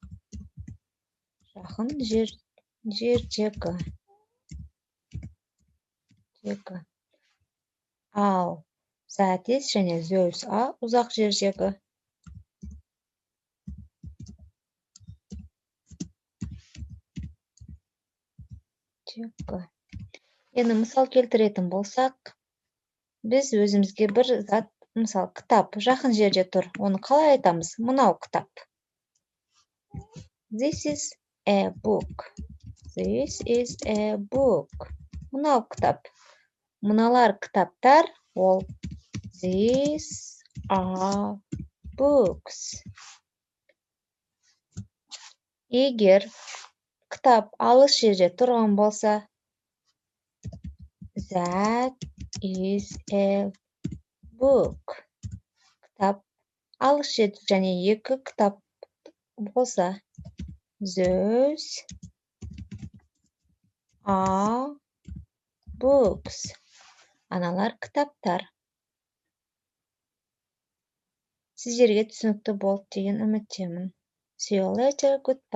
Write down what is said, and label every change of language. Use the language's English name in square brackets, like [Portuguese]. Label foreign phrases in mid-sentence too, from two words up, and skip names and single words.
[Kazakh] Жақын жердегі. Ал [English] that is [Kazakh] және [English] those are [Kazakh] ұзақ жердегі. Енді мысал келтіретін болсақ, біз өзімізге бір зат, мысал кітап жақын жерде тұр. Оны қалай айтамыз? Мынау кітап. [English] This is a book. This is a book. [Kazakh] Мынау кітап. Мыналар кітаптар, ол [English] these are books. [Kazakh] Егер кітап алыс жерде тұрған болса, [English] that is a book. [Kazakh] Кітап алыс жерде және екі кітап болса, [English] those are books. [Kazakh] Аналар кітаптар. Сіздерге түсінікті болды деген үміттемін. [English] See you later. Goodbye.